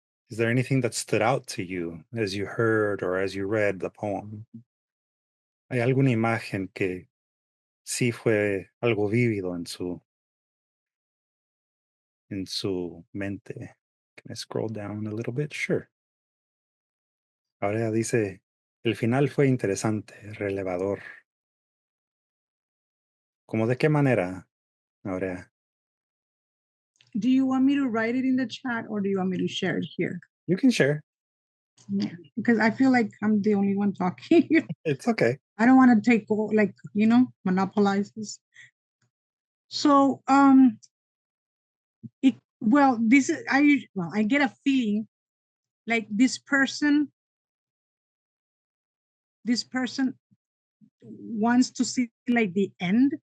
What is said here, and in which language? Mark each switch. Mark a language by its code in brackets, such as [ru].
[en] Is there anything that stood out to you as you heard or as you read the poem? [es] ¿Hay alguna imagen que sí fue algo vívido en su mente? [en] Can I scroll down a little bit? Sure. [es] Ahora dice, el final fue interesante, relevador. ¿Cómo de qué manera, Aurea? [en] Do you want me to write it in the chat or do you want me to share it here? You can share. Yeah, because I feel like I'm the only one talking. It's okay. I don't want to take like, monopolize this. So this is I get a feeling like this person wants to see like the end.